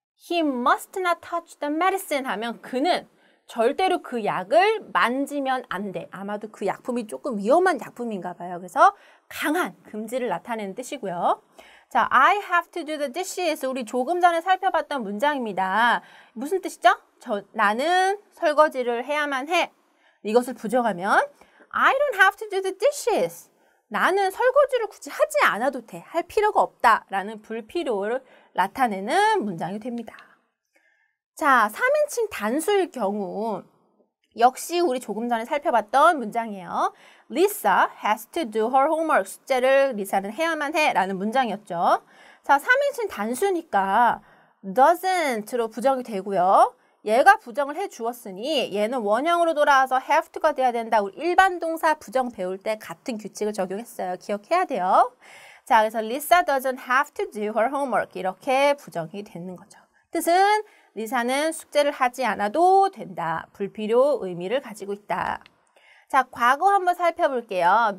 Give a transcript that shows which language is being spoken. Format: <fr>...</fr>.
<en>He must not touch the medicine</en> <ko>하면 그는 절대로 그 약을 만지면 안 돼. 아마도 그 약품이 조금 위험한 약품인가 봐요. 그래서 강한 금지를 나타내는 뜻이고요.</ko> <en>자, I have to do the dishes.</en> <ko>우리 조금 전에 살펴봤던 문장입니다. 무슨 뜻이죠? 나는 설거지를 해야만 해. 이것을 부정하면</ko> <en>I don't have to do the dishes.</en> <ko>나는 설거지를 굳이 하지 않아도 돼. 할 필요가 없다라는 불필요를 나타내는 문장이 됩니다. 자, 3인칭 단수일 경우 역시 우리 조금 전에 살펴봤던 문장이에요.</ko> <en>Lisa has to do her homework.</en> <ko>숙제를 리사는 해야만 해 라는 문장이었죠. 자, 3인칭 단수니까 doesn't로 부정이 되고요. 얘가 부정을 해주었으니 얘는 원형으로 돌아와서 have to가 돼야 된다. 우리 일반 동사 부정 배울 때 같은 규칙을 적용했어요. 기억해야 돼요.</ko> <en>자,</en> <ko>그래서</ko> <en>Lisa doesn't have to do her homework.</en> <ko>이렇게 부정이 되는 거죠. 뜻은 리사는 숙제를 하지 않아도 된다. 불필요 의미를 가지고 있다. 자, 과거 한번 살펴볼게요.</ko>